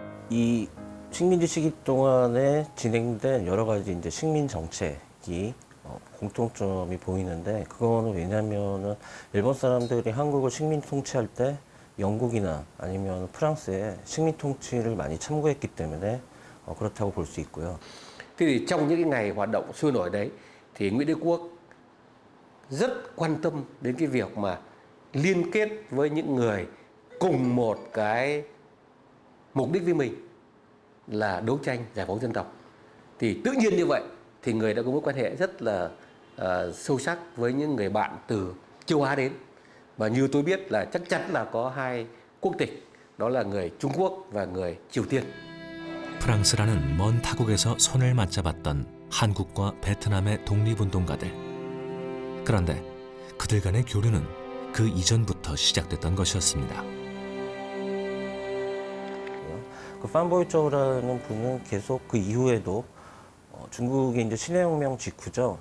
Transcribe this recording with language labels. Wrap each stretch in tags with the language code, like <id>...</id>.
<ko>이 식민지 시기 동안에 진행된 여러 가지 이제 식민 정책이 공통점이 보이는데, 그거는 왜냐면은 일본 사람들이 한국을 식민 통치할 때 영국이나 아니면 프랑스의 식민 통치를 많이 참고했기 때문에 그렇다고 볼 수 있고요.</ko> <vi>Thế thì trong những cái ngày hoạt động sôi nổi đấy thì Nguyễn Đế Quốc rất quan tâm đến cái việc mà liên kết với những người cùng một cái mục đích với mình là đấu tranh giải phóng dân tộc. Thì tự nhiên như vậy thì người đã có mối quan hệ rất là sâu sắc với những người bạn từ châu Á đến. Và như tôi biết là chắc chắn là có hai quốc tịch, đó là người Trung Quốc và người Triều Tiên.</vi> <ko>프랑스라는 먼 타국에서 손을 맞잡았던 한국과 베트남의 독립운동가들. 그런데 그들 간의 교류는 그 이전부터 시작됐던 것이었습니다. 그 판보이쩌우라는 분은 계속 그 이후에도 중국의 이제 신해혁명 직후죠.</ko>